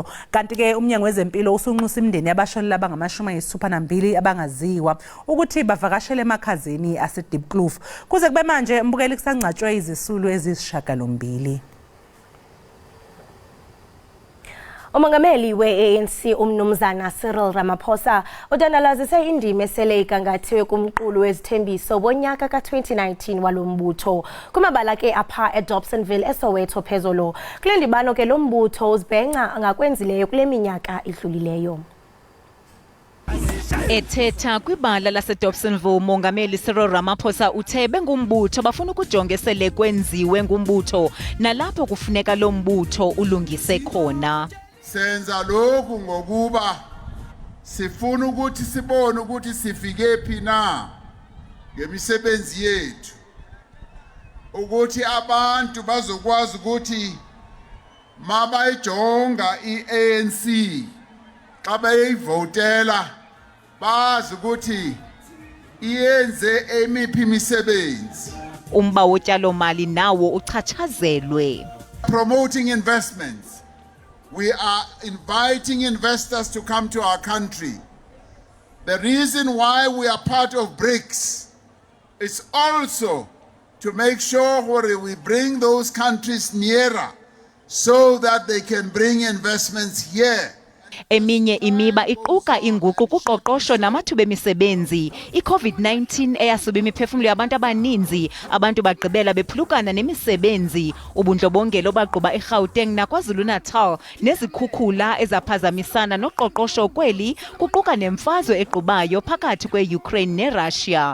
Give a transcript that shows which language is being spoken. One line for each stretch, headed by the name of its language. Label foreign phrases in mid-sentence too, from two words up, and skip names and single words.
Zulu: Kanti ke umnyango wezempilo usunxusa imindeni yabashonile abangama-62 abangaziwa ukuthi bavakashele emakhazeni ase-Deep Kloof. Kuze kube manje mbukeli kusangcatshwe izisulu ezisishiyagalombili.
Xhosa: Umongameli we-ANC umnomzana Cyril Ramaphosa udandalazise indima esele igangathiwe kumqulu wezithembiso wonyaka ka-2019 walombutho kumabala ke apha eDobsonville eSoweto phezulu. Kule ndibano ke lo mbutho uzibhenca ngakwenzileyo kule minyaka idlulileyo. Ethetha kwibala laseDobsonville umongameli Cyril Ramaphosa uthe bengumbutho bafuna ukujonga esele kwenziwe ngumbutho nalapho kufuneka lo mbutho ulungise khona.
Zulu: Senza lokhu ngokuba sifuna ukuthi sibone ukuthi sifike phi na ngemisebenzi yethu ukuthi abantu bazokwazi ukuthi
Xhosa: mabayijonga i-ANC xa beyivotela
Zulu: bazi ukuthi iyenze emiphi imisebenzi.
Xhosa: Umba wotyalo mali nawo uchatshazelwe.
English: Promoting investments. We are inviting investors to come to our country. The reason why we are part of BRICS is also to make sure we bring those countries nearer so that they can bring investments here.
Xhosa: Eminye imiba iquka inguqu kuqoqosho namathuba emisebenzi. I-COVID-19 eyasuba imiphefumulo yabantu abaninzi, abantu bagqibela bephulukana nemisebenzi. Ubundlobongela obagquba eGauteng naKwaZulu-Natal nezikhukhula ezaphazamisana noqoqosho kweli kuquka nemfazwe equbayo phakathi kwe-Ukraine neRussia.